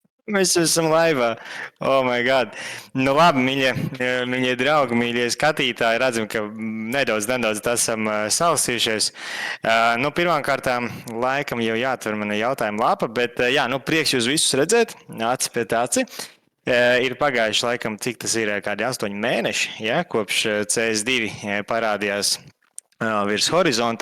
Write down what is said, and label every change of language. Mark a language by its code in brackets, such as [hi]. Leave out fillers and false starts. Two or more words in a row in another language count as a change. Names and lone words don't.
[lv] Mēs esam laivā. [en] Oh, my God. [lv] Nu, labi, mīļie draugi, mīļie skatītāji, redzam, ka nedaudz esam salasījušies. Nu, pirmkārt, laikam jau jāatver mana jautājuma lapa, bet, jā, nu, prieks jūs visus redzēt, aci pie aci. Ir pagājuši laikam, cik tas ir, kādi 8 mēneši, ja, kopš CS2 parādījās virs horizonta.